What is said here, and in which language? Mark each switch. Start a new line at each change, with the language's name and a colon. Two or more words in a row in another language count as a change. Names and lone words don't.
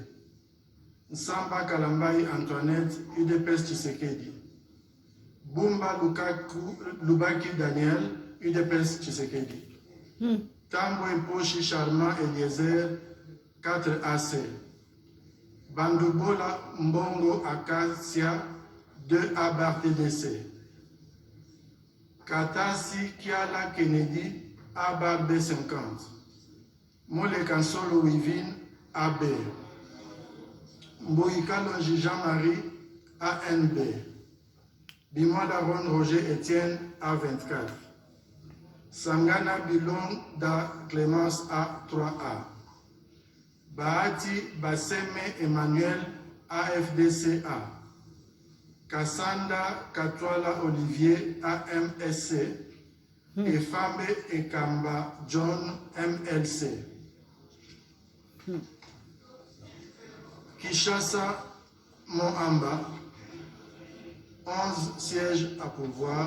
French: Nsamba Kalambai Antoinette, UDPS Tshisekedi. Bumba Lubaki Daniel, UDPS Tshisekedi. Tambwe Poshi Charmant Eliezer, 4 AC. Bandubola Mbongo Acacia 2A bar TDC. Katasi Kiala Kennedy A bar B50. Mole Kansolo Wivine AB. Mboikalo Jean-Marie ANB. Bimwada Ron Roger Etienne A24. Sangana Bilong da Clémence A3A. Bahati Basseme Emmanuel AFDCA. Kassanda Katwala Olivier AMSC. Et Fambe Ekamba John MLC. Kishasa Moamba, 11 sièges à pourvoir.